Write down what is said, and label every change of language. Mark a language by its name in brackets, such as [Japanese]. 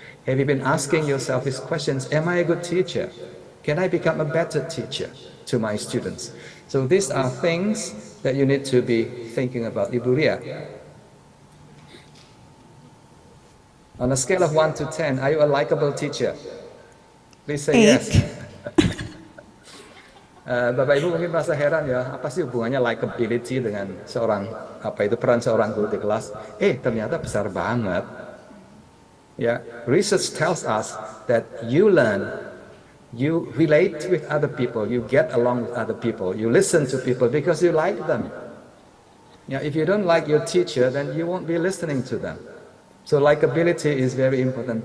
[English] Have you been asking yourself these questions? Am I a good teacher? Can I become a better teacher to my students? So these are things that you need to be thinking about. Ibu Ria, on a scale of 1 to 10, are you a likable teacher? Please say 8. yes. [Indonesian] Bapak Ibu mungkin merasa heran ya, apa sih hubungannya likability dengan peran seorang guru di kelas? Ternyata besar banget. [English] Yeah, research tells us that you learn, you relate with other people, you get along with other people, you listen to people because you like them. Yeah, if you don't like your teacher, then you won't be listening to them. So likability is very important.